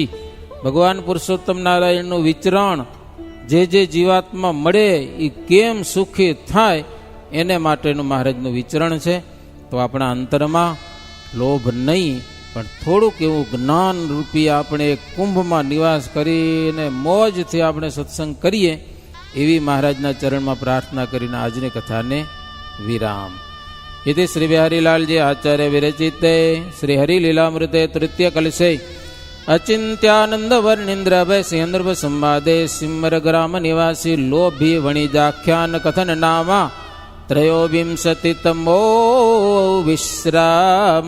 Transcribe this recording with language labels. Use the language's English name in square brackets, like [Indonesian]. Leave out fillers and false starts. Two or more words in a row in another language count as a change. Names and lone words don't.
[Gujarati] ભગવાન પુરુષોત્તમ નારાયણનું વિચરણ જે જીવાત્મા મળે એ કેમ સુખી થાય એને માટેનું મહારાજનું વિચરણ છે. તો આપણા અંતરમાં લોભ નહીં, પણ થોડુંક એવું જ્ઞાન રૂપી આપણે કુંભમાં નિવાસ કરીને મોજથી આપણે સત્સંગ કરીએ એવી મહારાજના ચરણમાં પ્રાર્થના કરીને આજની કથાને વિરામ. [Sanskrit] इति श्री बिहारीलाल जी आचार्य विरचिते श्री हरिलीलामृते तृतीय कलशे अचिंत्यानंद वर्णिंद्र भय सिंह संवादे सिमर ग्राम निवासी लोभी वणिजाख्यान कथन नामा त्रयोविंशतितमो विश्राम.